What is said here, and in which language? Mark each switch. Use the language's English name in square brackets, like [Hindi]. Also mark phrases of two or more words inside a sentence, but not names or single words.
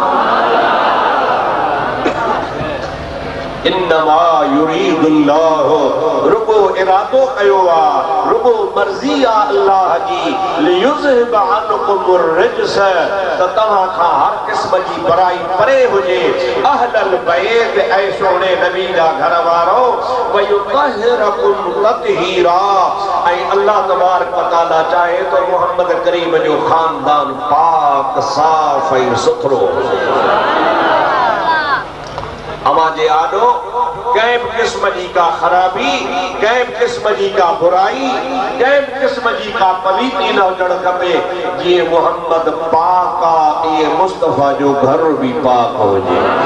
[Arabic] إنما يريد الله [Sindhi] रुगो इरादो कयो आहे रुगो मर्ज़ी आहे अल्लाह जी [Arabic] ليذهب عنكم الرجس [Sindhi] त तव्हां खां हर क़िस्म जी बुराई परे हुजे [Arabic] أهل البيت [Sindhi] ऐं सोने नबी जा घर वारो [Arabic] ويطهركم تطهيرا [Sindhi] ऐं [Arabic] الله تبارك وتعالى [Sindhi] चाहे तो मोहम्मद करीम जो खानदान पाक साफ़ ऐं सुथरो अवां जे आॾो कंहिं बि क़िस्म जी का ख़राबी कंहिं बि क़िस्म जी का बुराई कंहिं बि क़िस्म जी का पलीती न हुजणु खपे जीअं मोहम्मद पाक आहे ईअं मुस्तफ़ा जो घर बि पाक हुजे